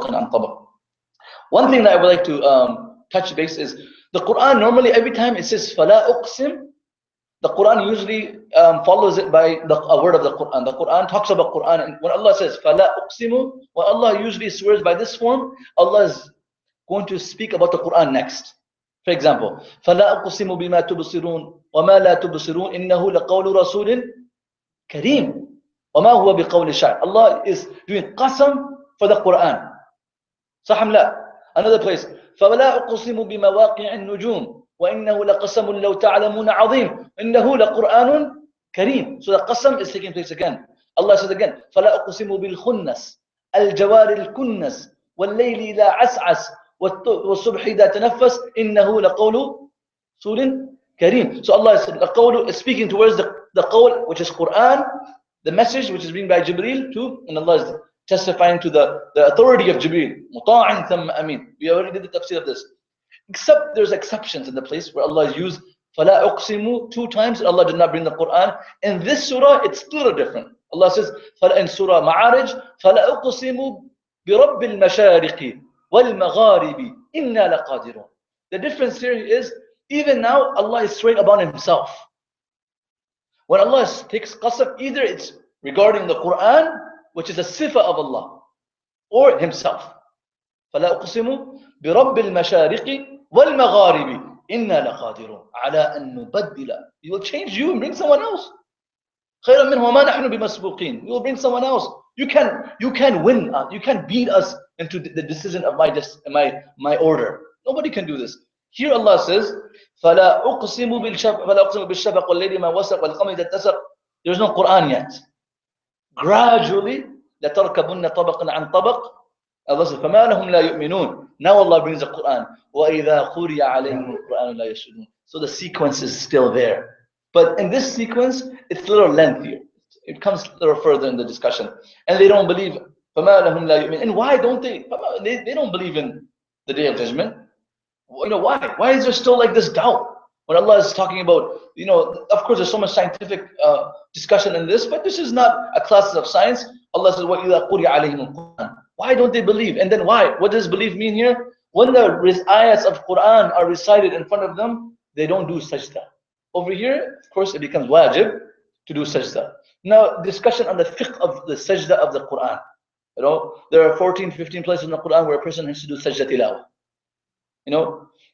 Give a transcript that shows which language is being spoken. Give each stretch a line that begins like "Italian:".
English: One thing that I would like to touch base is the Quran. Normally, every time it says "Fala uqsim," the Quran usually follows it by a word of the Quran. The Quran talks about Quran, and when Allah says "Fala uqsimu," when Allah usually swears by this form, Allah is going to speak about the Quran next. For example,
Arabic: فَلَا أُقْسِمُ بِمَا تُبْصِرُونَ وَمَا لَا تُبْصِرُونَ إِنَّهُ لَقَوْلُ رَسُولٍ كَرِيمٍ وَمَا هُوَ بِقَوْلِ شَاعِرٍ.
English: Allah is doing qasam for the Quran.
Arabic: صح أم لا? Another place, فَلَا أُقْسِمُ بِمَوَاقِعِ النُّجُومِ وَإِنَّهُ لَقَسَمٌ لَوْ تَعْلَمُونَ عَظِيمٌ إِنَّهُ لَقُرْآنٌ كَرِيمٌ.
English: So the qasam is taking place again.
Arabic: Allah says again, فَلَا أُقْسِمُ بِالْخُنَّسِ الْجَوَارِ الْكُنَّسِ وَاللَّيْلِ إِذَا عَسْعَسَ وَالصُّبْحِ إِذَا تَنَفَّسَ إِنَّهُ لَقَوْلُ رَسُولٍ كَرِيمٍ.
English: So Allah is speaking towards the qawl, which is Quran, the message which is being by Jibreel to, and Allah is testifying to the authority of Jibreel.
Arabic: مُطَاعٍ ثَمَّ أَمِينٍ.
English: We already did the tafsir of this. Except there's exceptions in the place where Allah has used
Arabic: فَلَا أُقْسِمُ
English: 2 times. Allah did not bring the Quran. In this surah, it's still different. Allah says in Surah Ma'arij,
Arabic: فَلَا أُقْسِمُ بِرَبِّ الْمَشَارِقِ وَالْمَغَارِبِ إِنَّا لَقَادِرُونَ.
English: The difference here is, even now, Allah is swearing about Himself. When Allah takes qasam, either it's regarding the Quran, which is a sifa of Allah, or Himself.
Arabic: فَلَا أُقْسِمُ بِرَبِّ الْمَشَارِقِ وَالْمَغَارِبِ إِنَّا لَقَادِرُونَ عَلَىٰ أَن نُبَدِّلَ.
English: He will change you and bring someone else.
Arabic: خَيْرًا مِنْهُ وَمَا نَحْنُ بِمَسْبُوقِينَ.
English: We will bring someone else. You can win. You can beat us into the decision of my order. Nobody can do this. Here Allah says,
Arabic: فَلَا أُقْسِمُ بِالشَّفَقِ وَاللَّيْلِ مَا وَسَقَ وَالْقَمَرِ إِذَا اتَّسَقَ.
English: There's no Quran yet. Gradually,
Arabic: لَتَرْكَبُنَّ طَبَقًا عَنْ طَبَقٍ.
English: Allah says,
Arabic: فَمَا لَهُمْ لَا يُؤْمِنُونَ.
English: Now Allah brings the Quran.
Arabic: وَإِذَا قُرِيَ عَلَيْهِمُ الْقُرْآنُ لَا يَسْجُدُونَ.
English: So the sequence is still there. But in this sequence, it's a little lengthier. It comes a little further in the discussion. And they don't believe.
Arabic: فَمَا لَهُمْ لَا يُؤْمِنُونَ.
English: And why don't they? They don't believe in the Day of Judgment. Why? Why is there still like this doubt? When Allah is talking about, of course there's so much scientific discussion in this, but this is not a class of science. Allah says,
Arabic: وَإِذَا قُرِيَ عَلَيْهِمُ الْقُرْآنُ.
English: Why don't they believe? And then why? What does belief mean here? When the ayats of Quran are recited in front of them, they don't do sajda. Over here, of course, it becomes wajib to do sajda. Now, discussion on the fiqh of the sajda of the Quran. There are 14, 15 places in the Quran where a person has to do sajda tilawa.